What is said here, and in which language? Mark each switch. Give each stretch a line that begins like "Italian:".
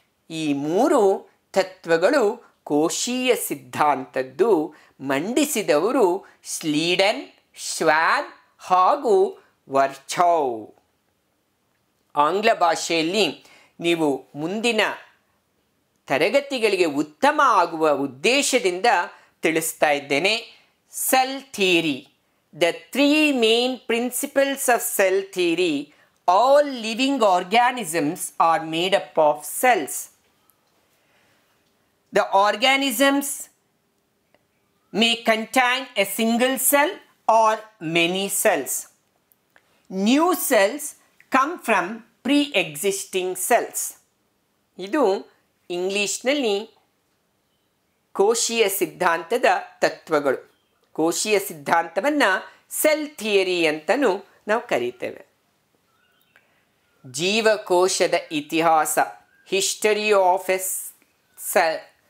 Kannada: ಈ ಮೂರು ತತ್ವಗಳು ಕೋಶೀಯ ಸಿದ್ಧಾಂತದ್ದು ಮಂಡಿಸಿದವರು ಸ್ಲೀಡನ್, ಶ್ವಾನ್ ಹಾಗೂ ವರ್ಚಾವ್. ಆಂಗ್ಲ ಭಾಷೆಯಲ್ಲಿ ನೀವು ಮುಂದಿನ ತರಗತಿಗಳಿಗೆ ಉತ್ತಮ ಆಗುವ ಉದ್ದೇಶದಿಂದ ತಿಳಿಸ್ತಾ ಇದ್ದೇನೆ.
English: Cell theory, the 3 main principles of cell theory. All living organisms are made up of cells. The organisms may contain a single cell or many cells. New cells come from pre-existing cells.
Kannada: ಇದು ಇಂಗ್ಲಿಷ್ನಲ್ಲಿ ಕೋಶೀಯ ಸಿದ್ಧಾಂತದ ತತ್ವಗಳು. ಕೋಶೀಯ ಸಿದ್ಧಾಂತವನ್ನು cell theory ಅಂತಲೂ ನಾವು ಕರೀತೇವೆ. ಜೀವಕೋಶದ ಇತಿಹಾಸ,
English: History of a cell.